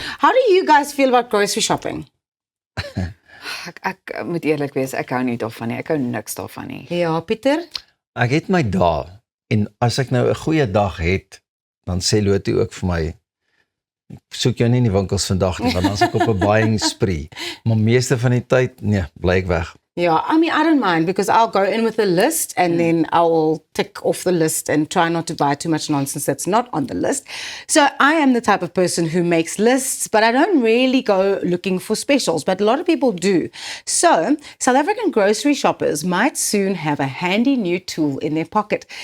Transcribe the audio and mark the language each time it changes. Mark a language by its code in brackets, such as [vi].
[en] How do you guys feel about grocery shopping? [af] Ek moet eerlik wees, ek hou nie daarvan nie. Ek hou niks daarvan nie. Ja, Pieter? Ek het my dae. En as ek nou 'n goeie dag het, dan sê Lottie ook vir my, soek jou nie in die winkels vandag nie, want dan is ek op 'n buying spree. Maar meeste van die tyd, nee, bly ek weg. [en] Yeah, I mean, I don't mind because I'll go in with a list and then I will tick off the list and try not to buy too much nonsense that's not on the list. So I am the type of person who makes lists, but I don't really go looking for specials, but a lot of people do. So South African grocery shoppers might soon have a handy new tool in their pocket.